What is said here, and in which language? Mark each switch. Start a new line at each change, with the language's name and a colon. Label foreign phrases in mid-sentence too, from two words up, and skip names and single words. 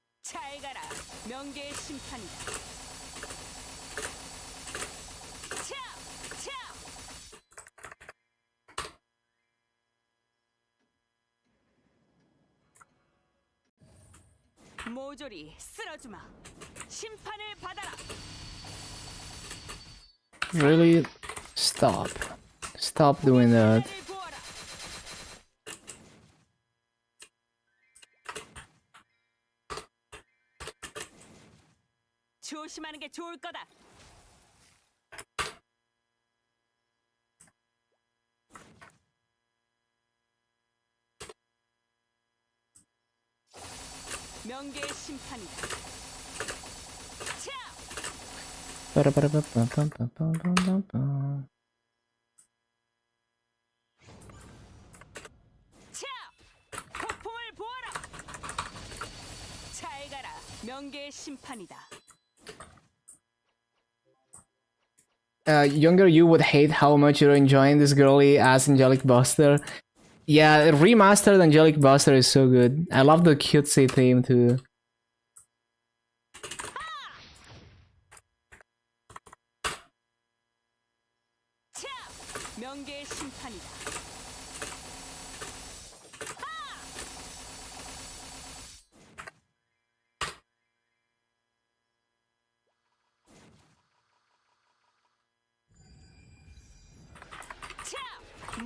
Korean: 잘 가라. 명계의 심판이다. 차! 차! 모조리 쓸어주마. 심판을 받아라.
English: Really? Stop. Stop doing that.
Korean: 하늘을 보아라. 조심하는 게 좋을 거다. 명계의 심판이다. 차! Ba-da-ba-da-ba-bum-bum-bum-bum-bum. 차! 폭풍을 보아라. 잘 가라. 명계의 심판이다.
English: Younger you would hate how much you're enjoying this girly ass Angelic Buster. Yeah, remastered Angelic Buster is so good. I love the cutesy theme too.
Korean: 차! 명계의 심판이다. 차!